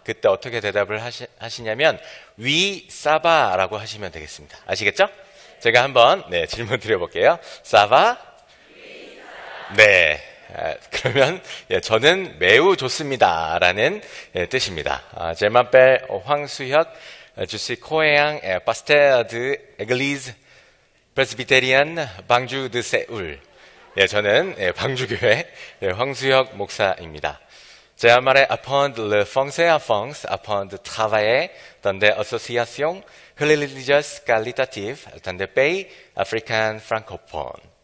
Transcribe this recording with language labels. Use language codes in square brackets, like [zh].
[ko] 그때 어떻게 대답을 하시냐면 위 사바라고 하시면 되겠습니다. 아시겠죠? 제가 한번 질문 드려볼게요. 사바? 네. 그러면 저는 매우 좋습니다 라는 뜻입니다. [fr] Je m'appelle 황수혁, je suis coréen, pasteur de l'église presbytérienne 방주 de Séoul. [ko] 저는 방주교회 황수혁 목사입니다. [fr] J'aimerais apprendre le français en France afin de travailler dans des associations religieuses qualitatives dans des pays africains francophones.